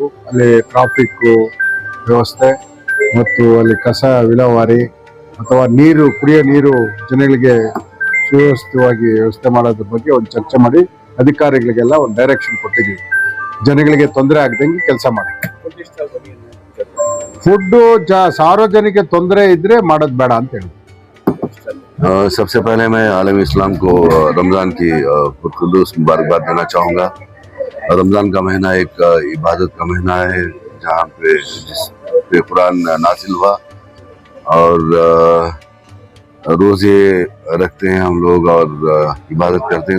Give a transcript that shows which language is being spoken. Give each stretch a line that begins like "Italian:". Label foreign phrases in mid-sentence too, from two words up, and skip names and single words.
Kannada: ಅಲ್ಲಿ ಟ್ರಾಫಿಕ್ ವ್ಯವಸ್ಥೆ ಮತ್ತು ಅಲ್ಲಿ ಕಸ ವಿಲೇವಾರಿ ಅಥವಾ ನೀರು, ಕುಡಿಯೋ ನೀರು ಜನಗಳಿಗೆ ಸುವ್ಯವಸ್ಥಿತವಾಗಿ ವ್ಯವಸ್ಥೆ ಮಾಡೋದ್ರ ಬಗ್ಗೆ ಒಂದು ಚರ್ಚೆ ಮಾಡಿ ಅಧಿಕಾರಿಗಳಿಗೆಲ್ಲ ಒಂದು ಡೈರೆಕ್ಷನ್ ಕೊಟ್ಟಿದ್ದೀವಿ. ಜನಗಳಿಗೆ ತೊಂದರೆ ಆಗದಂಗೆ ಕೆಲಸ ಮಾಡಿ. ಫುಡ್ಡು ಸಾರ್ವಜನಿಕ ತೊಂದರೆ ಇದ್ರೆ ಮಾಡೋದು ಬೇಡ ಅಂತ ಹೇಳಿ.
Urdu: سب سے پہلے میں عالم اسلام کو رمضان کی قدوس مبارکباد دینا چاہوں گا. رمضان کا مہینہ ایک عبادت کا مہینہ ہے، جہاں پے قرآن نازل ہوا اور روزے رکھتے ہیں ہم لوگ اور عبادت کرتے ہیں.